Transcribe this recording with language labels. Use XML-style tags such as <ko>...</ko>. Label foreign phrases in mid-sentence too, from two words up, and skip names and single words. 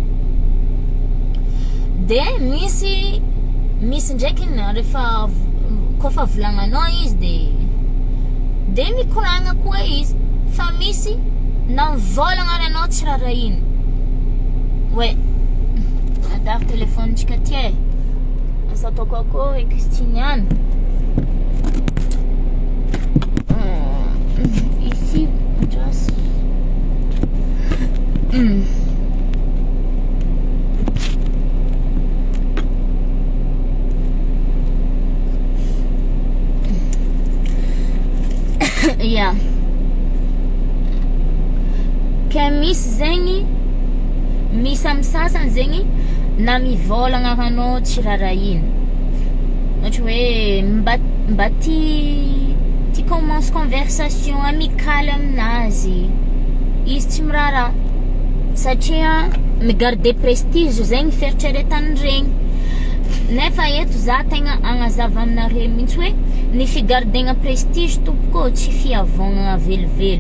<mg>De misy ndraiky rehefa kofa volagnanao izy de mikoragna koa izy, fa misy na mivolagna aranao tsy raha ino. Ouais, adaro telefonitsika ty asa ataoko akô ekistiniana ici</mg> <en>just yeah.</en> <mg>Ke misy zegny, misy amin'ny sasany zegny na mivolagna aranao tsy raha ino, ohatra hoe mba ti</mg> <fr>commence conversation amicale</fr> <mg>aminazy, izy tsy miraharaha, satria migarde prestige zegny fieritreretany regny. Nefa eto za tegna agnazava aminareo mihitsy hoe ny figardegna prestige tompoko tsy fiavognana velively.</mg>